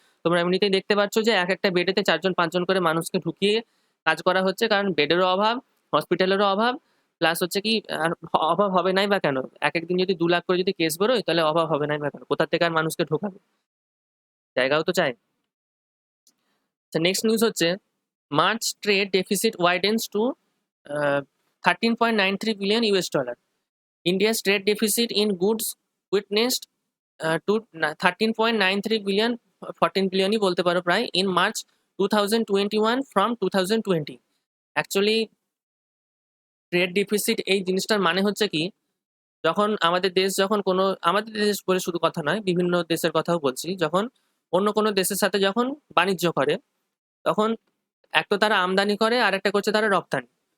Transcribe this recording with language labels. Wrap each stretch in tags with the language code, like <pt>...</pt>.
<bn>তোমরা এমনিতেই দেখতে পাচ্ছ যে একটা বেডেতে 4 জন 5 জন করে মানুষকে ঢুকিয়ে কাজ করা হচ্ছে, কারণ বেডেরও অভাব, হসপিটালেরও অভাব, প্লাস হচ্ছে কি আর অভাব হবে নাই বা কেন? একেক দিন যদি 2 লাখ করে যদি কেস বেরোয়, তাহলে অভাব হবে নাই বা কেন? কোথা থেকে আর মানুষকে ঢোকাবে? জায়গাও তো চাই। আচ্ছা, নেক্সট নিউজ হচ্ছে</bn> <en>March trade deficit widens to uh, $13.93 billion. India's trade deficit in goods witnessed to 13.93 billion,</en> <bn>14 বিলিয়নই বলতে পারো প্রায়,</bn> <en>in March 2021 from 2020.</en> <bn>Actually trade deficit এই জিনিসটার মানে হচ্ছে কি, যখন আমাদের দেশ যখন কোনো, আমাদের দেশ বলে শুধু কথা নয়, বিভিন্ন দেশের কথাও বলছি, যখন অন্য কোনো দেশের সাথে যখন বাণিজ্য করে, তখন এক তো তারা আমদানি করে, আর একটা করছে তারা রপ্তানি।</bn>